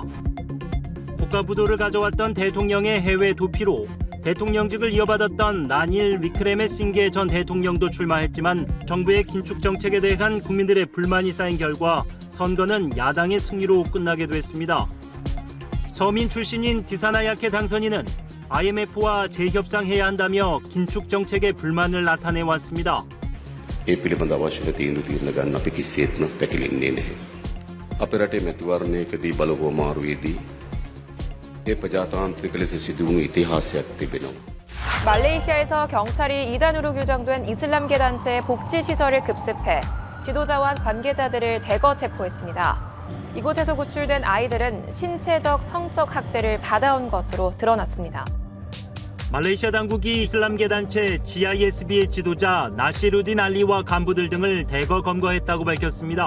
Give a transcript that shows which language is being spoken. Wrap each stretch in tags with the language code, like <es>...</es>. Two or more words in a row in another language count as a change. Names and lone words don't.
<ko>국가부도를 가져왔던 대통령의 해외 도피로 대통령직을 이어받았던 라닐 위크레메싱게 전 대통령도 출마했지만 정부의 긴축 정책에 대한 국민들의 불만이 쌓인 결과 선거는 야당의 승리로 끝나게 됐습니다. 서민 출신인 디사나야케 당선인은 IMF와 재협상해야 한다며 긴축 정책에 불만을 나타내왔습니다.</ko> <si>ඒ පිළිබඳ අවශ්‍ය තීන්දුව తీරන ගන්න අපි කිසිසේත්ම පැකිලෙන්නේ නැහැ. අපේ රටේ මැතිවරණයකදී බලව මාරුවේදී ඒ ප්‍රජාතාන්ත්‍රික ලෙස සිදු වුණු ඉතිහාසයක් තිබෙනවා.</si> <ko>말레이시아에서 경찰이 이단으로 규정된 이슬람계 단체의 복지 시설을 급습해 지도자와 관계자들을 대거 체포했습니다. 이곳에서 구출된 아이들은 신체적, 성적 학대를 받아온 것으로 드러났습니다. 말레이시아 당국이 이슬람계 단체 GISB의 지도자 나시루딘 알리와 간부들 등을 대거 검거했다고 밝혔습니다.</ko>